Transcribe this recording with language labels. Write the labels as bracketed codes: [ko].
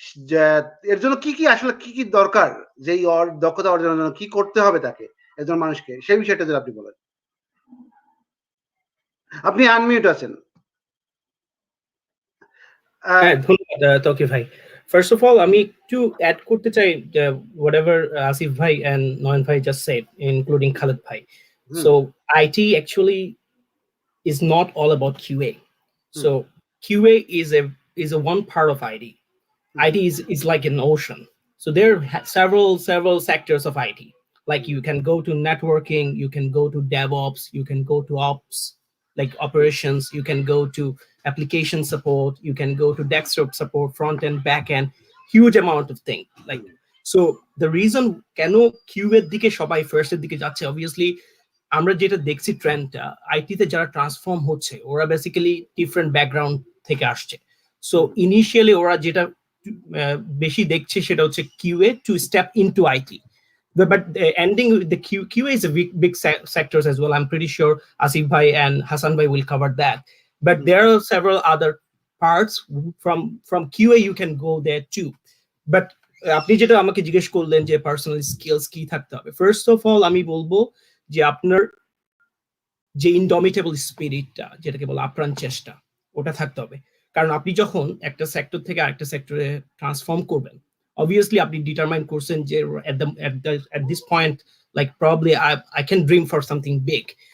[bn] যে এর জন্য কি আসলে কি দরকার, যে এই দক্ষতা অর্জনের জন্য কি করতে হবে তাকে, একজন মানুষকে, সেই বিষয়টা যদি আপনি বলেন। আপনি আনমিউট আছেন। হ্যাঁ, ধন্যবাদ তৌকির ভাই। ফার্স্ট অফ অল আমি একটু অ্যাড করতে চাই whatever আসিফ ভাই and নয়ন ভাই [en] just said, including Khalid bhai. So IT actually is not all about QA. So QA is a one part of IT. IT is like an ocean. So there are several sectors of IT. Like you can go to networking, you can go to DevOps, you can go to ops, like operations, you can go to application support, you can go to desktop support, front end, back end, huge amount of things. Like so the reason [bn] কেন Q এর দিকে সবাই first এর দিকে যাচ্ছে, obviously আমরা যেটা দেখছি ট্রেন্ডটা, আইটিতে যারা ট্রান্সফর্ম হচ্ছে ওরা বেসিক্যালি ডিফারেন্ট ব্যাকগ্রাউন্ড থেকে আসছে। [en] so initially [bn] ওরা যেটা বেশি দেখছে সেটা হচ্ছে [en] QA to step into IT, but ending with the QA is a big sectors as well. I'm pretty sure Asif bhai and Hassan bhai will cover that, but there are several other parts from QA you can go there too. [bn] But আপনি যেটা আমাকে জিজ্ঞেস করলেন যে personal skills কি থাকতে হবে, first of all আমি বলবো যে আপনার যে ইনডমিটেবল স্পিরিটটা, যেটাকে বলে আপ্রাণ চেষ্টা, ওটা থাকতে হবে। কারণ আপনি যখন একটা সেক্টর থেকে আরেকটা সেক্টরে ট্রান্সফর্ম করবেন, obviously আপনি ডিটারমাইন করছেন যে [en] at this point like probably I can dream for something big.